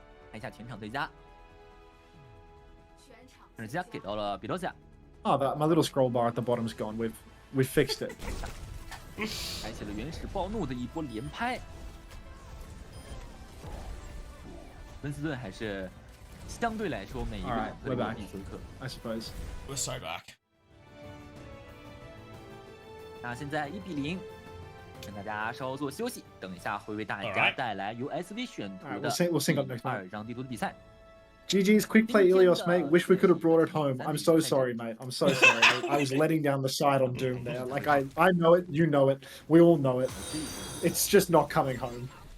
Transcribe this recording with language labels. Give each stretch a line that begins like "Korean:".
Chinese: 看一下全场最佳，最佳给到了比罗加。
English: Oh, my little scroll bar at the bottom's gone. We've fixed it.
Chinese: 开启了原始暴怒的一波连拍。温斯顿还是相对来说每一个都有必修课。
English: I suppose. We're so back.
Chinese: 那现在1比0，跟大家稍作休息，等一下会为大家带来由 SV 选图的2张地图的比赛。
English: GG's quick play Ilios, mate. Wish we could have brought it home. I'm so sorry, mate. I'm so sorry. I was letting down the side on Doom there. Like, I know it. You know it. We all know it. It's just not coming home.